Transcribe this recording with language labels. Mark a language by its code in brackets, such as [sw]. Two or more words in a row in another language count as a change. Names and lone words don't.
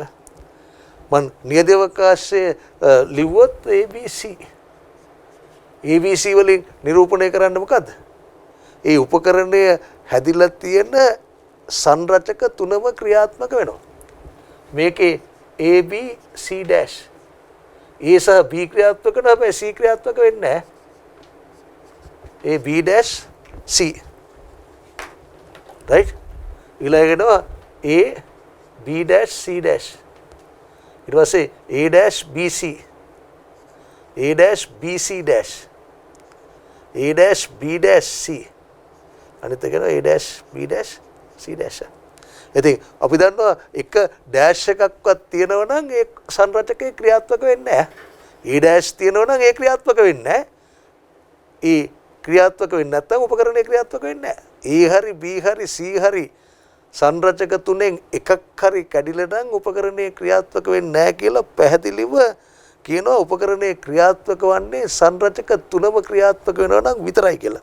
[si] මන් නියදවකාශයේ ලිව්වොත් ABC. ABC වලින් නිරූපණය කරන්න මොකද්ද? ඒ උපකරණය හැදිලා තියෙන සංරචක තුනම ක්‍රියාත්මක වෙනවා. මේකේ AB C dash. A සහ B ක්‍රියාත්මක වෙනවා හැබැයි C ක්‍රියාත්මක වෙන්නේ නැහැ. A B dash C. right? ඊළඟට A B dash C dash. ඊට පස්සේ A dash BC. A dash BC dash. A dash B dash C. අනිත් එක A dash B dash C dash. ඉතින් අපි දන්නවා එක ඩෑෂ් එකක්වත් තියෙනවා නම් ඒ සංරචකේ ක්‍රියාත්මක වෙන්නේ නැහැ. A dash තියෙනවා නම් ඒ ක්‍රියාත්මක වෙන්නේ නැහැ. ඒ ක්‍රියාත්මක වෙන්නේ නැත්නම් උපකරණය ක්‍රියාත්මක වෙන්නේ නැහැ. A හරි B හරි C හරි සංරචක තුනෙන් එකක් හරි කැඩිලා නම් උපකරණය ක්‍රියාත්මක වෙන්නේ නැහැ කියලා පැහැදිලිව කියනවා. උපකරණය ක්‍රියාත්මක වන්නේ සංරචක තුනම ක්‍රියාත්මක වෙනවා නම් විතරයි කියලා.